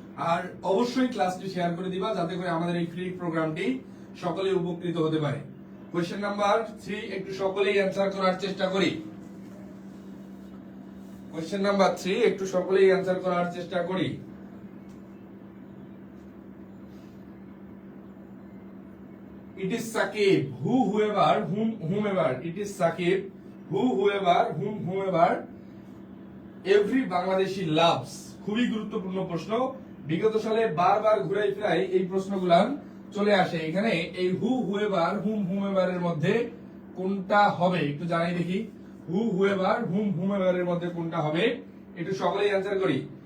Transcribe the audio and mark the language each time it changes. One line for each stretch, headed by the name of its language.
Bangla: আর অবশ্যই ক্লাসটি শেয়ার করে দিবা যাতে করে আমাদের এই ফ্রি প্রোগ্রামটি সকলেই উপকৃত হতে পারে। কোশ্চেন নাম্বার 3 একটু সকলেই অ্যান্সার করার চেষ্টা করি। কোশ্চেন নাম্বার 3 একটু সকলেই অ্যান্সার করার চেষ্টা করি।
English: It is Saqib, whoever, whomever. It is Saqib, whoever, whomever. Every Bangladeshi loves.
Bangla: খুবই গুরুত্বপূর্ণ প্রশ্ন। বিগত সালে বারবার ঘুরাই ফিরাই এই প্রশ্নগুলা চলে আসে। এখানে এই whoever, whomever এর মধ্যে কোনটা হবে একটু জানাই দেখি। whoever, whomever এর মধ্যে কোনটা হবে একটু সকলেই অ্যান্সার করি।